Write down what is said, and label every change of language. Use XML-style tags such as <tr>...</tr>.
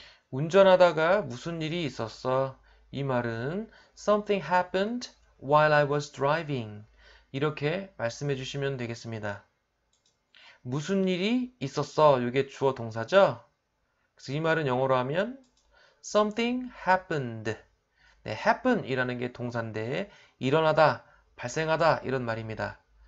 <ko>운전하다가 무슨 일이 있었어? 이 말은</ko> <en>Something happened while I was driving.</en> <ko>이렇게 말씀해 주시면 되겠습니다. 무슨 일이 있었어? 이게 주어 동사죠? 그래서 이 말은 영어로 하면</ko> <en>Something happened.</en> <ko>네, happen 이라는 게 동사인데 일어나다, 발생하다 이런 말입니다.</ko>